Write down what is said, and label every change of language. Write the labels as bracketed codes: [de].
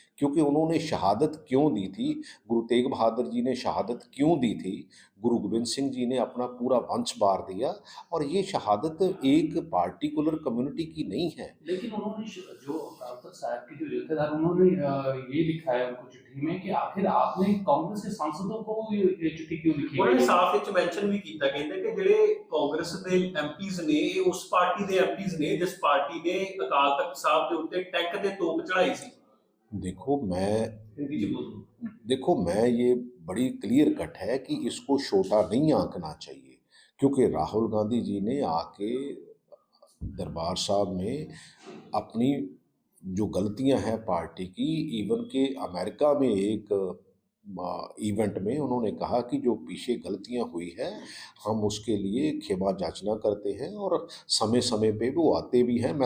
[hi] क्योंकि उन्होंने शहादत क्यों दी थी, गुरु तेग बहादुर जी ने शहादत क्यों दी थी, गुरु गोबिंद सिंह जी ने अपना पूरा वंश वार दिया, और ये शहादत एक पार्टिकुलर कम्युनिटी की नहीं है। लेकिन उन्होंने जो अकाल तख्त साहिब के जो जत्थेदार, उन्होंने ये लिखा है उनको चिट्ठी में कि आखिर आपने कांग्रेस के सांसदों को ये चिट्ठी क्यों लिखी उन्होंने है? साफ [pa] ਵਿੱਚ ਮੈਂਸ਼ਨ ਵੀ ਕੀਤਾ, ਕਹਿੰਦੇ ਕਿ ਜਿਹੜੇ ਕਾਂਗਰਸ ਦੇ ਐਮਪੀਜ਼ ਨੇ, ਇਹ ਉਸ ਪਾਰਟੀ ਦੇ ਐਮਪੀਜ਼ ਨੇ ਜਿਸ ਪਾਰਟੀ ਨੇ ਅਕਾਲ ਤਖਤ ਸਾਹਿਬ ਦੇ ਉੱਤੇ ਟੈਂਕ ਤੇ ਤੋਪ ਚੜਾਈ ਸੀ। [hi] देखो मैं [pa] हिंदी च बोलो। [hi] देखो मैं ये बड़ी क्लियर कट है कि इसको छोटा नहीं आंकना चाहिए, क्योंकि राहुल गांधी जी ने आके दरबार साहब में अपनी जो गलतियां हैं पार्टी की, इवन के अमेरिका में एक इवेंट में उन्होंने कहा कि जो पीछे गलतियां हुई है हम उसके लिए क्षमा याचना करते हैं, और समय समय पे वो आते भी हैं।